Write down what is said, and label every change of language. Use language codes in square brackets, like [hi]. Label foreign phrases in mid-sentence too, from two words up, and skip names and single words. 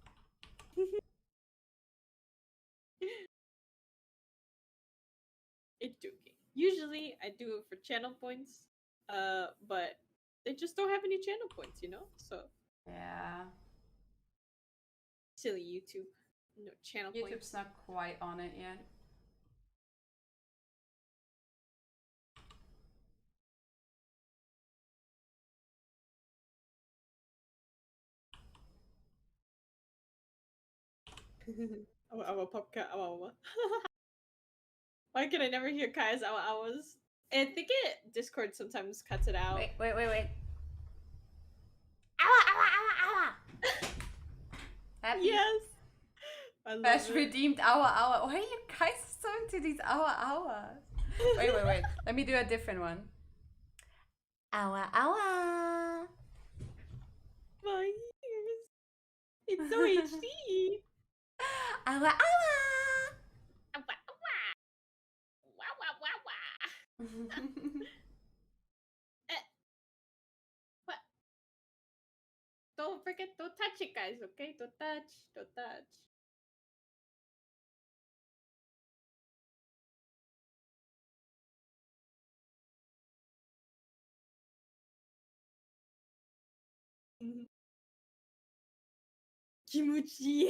[en] It's joking. Usually I do it for channel points, but they just don't have any channel points, you know? So Yeah. silly YouTube. No channel YouTube's points. not quite on it yet. Awa popka awa awa. Why can I never hear Kaya's awa awas? I think Discord sometimes cuts it out. Wait. Awa, awa, awa, awa. Happy? Yes. I love Bash it. redeemed awa. Why are you guys so into these awa? Wait. Let me do a different one. Awa awa. My ears. It's so HD. Awa awa. Wow, wow, wow, wow. What? Don't forget, don't touch it, guys, okay? Don't touch, don't touch. Kimuchi.